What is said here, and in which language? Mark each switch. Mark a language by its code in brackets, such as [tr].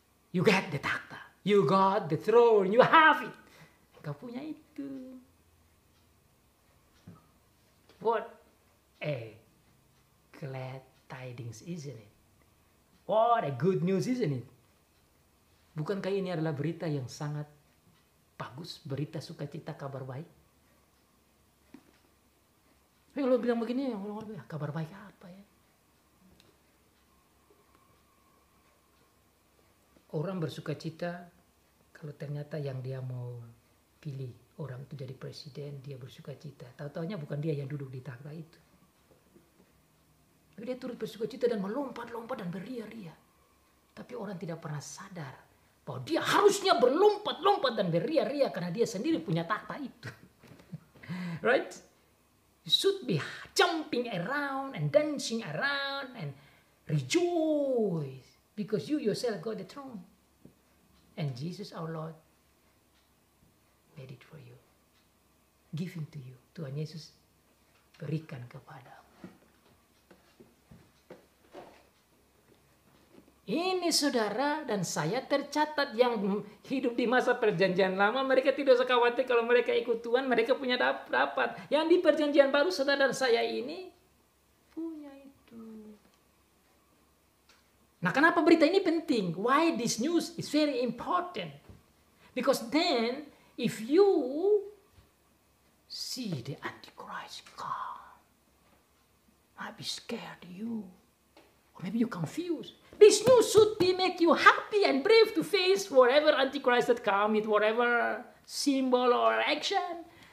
[en] You get the takhta, you got the throne, you have it. [id] Kau punya itu. [en] What a glad tidings, isn't it? What a good news, isn't it? [id] Bukankah ini adalah berita yang sangat bagus, berita sukacita, kabar baik? Tapi kalau bilang begini, kabar baik apa ya? Orang bersukacita kalau ternyata yang dia mau pilih orang itu jadi presiden, dia bersukacita. Tahu-taunya bukan dia yang duduk di takhta itu. Tapi dia turut bersukacita dan melompat-lompat dan beria-ria. Tapi orang tidak pernah sadar bahwa dia harusnya berlompat-lompat dan beria-ria karena dia sendiri punya takhta itu. [en] Right? You should be jumping around and dancing around and rejoice because you yourself got the throne. And Jesus our Lord made it for you. Giving to you. [id] Tuhan Yesus berikan kepadamu. Ini saudara dan saya tercatat yang hidup di masa perjanjian lama. Mereka tidak usah khawatir kalau mereka ikut Tuhan. Mereka punya dapat. Yang di perjanjian baru saudara dan saya ini punya itu. Nah, kenapa berita ini penting? [en] Why this news is very important? Because then if you see the Antichrist come, might be scared you. Or maybe you're confused. This news should be make you happy and brave to face whatever Antichrist that come with whatever symbol or action.